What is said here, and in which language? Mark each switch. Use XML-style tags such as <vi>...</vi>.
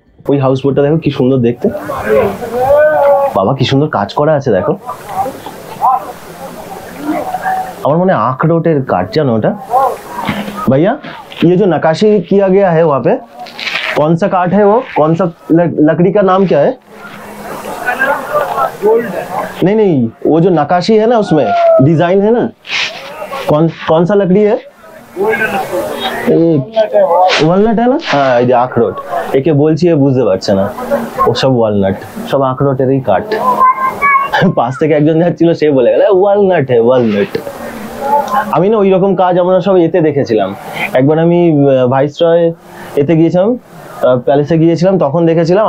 <bn>ওই হাউস বোটটা দেখো কি সুন্দর দেখতে, বাবা কি সুন্দর কাজ করা আছে দেখো। আমার মনে আখরোটের কাঠ, জানো ওটা भैया?</bn> <hi>ये जो नक्काशी किया गया है वहाँ पे, कौन सा काठ है वो, कौन सा लकड़ी का नाम क्या है? नहीं नहीं, वो जो नक्काशी है ना, उसमें डिजाइन है ना, कौन सा लकड़ी है?</hi> <bn>ওয়ালনাট</bn> <hi>है ना?</hi> <bn>হ্যাঁ, এই যে আখরোট। একে বলছি এ বুঝতে পারছে না, ও সব ওয়ালনাট, সব আখরোটেরই কাঠ। পাশ থেকে একজন যাচ্ছিল, সে বলে গেল ওয়ালনাট হ্যাঁ, ওয়ালনাট। আমি না ওই রকম কাজ আমরা সব এতে দেখেছিলাম। একবার আমি ভাইসরয় এতে গিয়েছিলাম, প্যালেসে গিয়েছিলাম, তখন দেখেছিলাম।</bn>